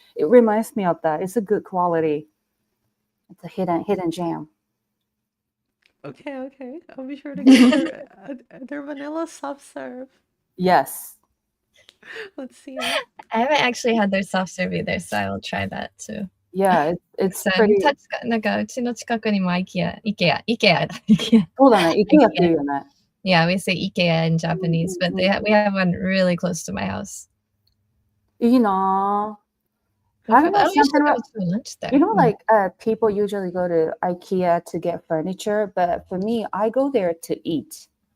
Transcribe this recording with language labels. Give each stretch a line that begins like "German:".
English: It reminds me of that. It's a good quality. It's a hidden gem. Okay. I'll be sure to get their vanilla soft serve. Yes. Let's see. I haven't actually had their soft serve either, so I will try that too. Yeah, it's pretty.
Japanese: なんかうちの近くにも IKEA だ。そうだね、IKEA っていうよね。
English: Yeah, we say IKEA in Japanese, but we have one really close to my house.
Japanese: いいなぁ。
English: I don't know, you know, like people usually go to IKEA to get furniture, but for me, I go there to eat.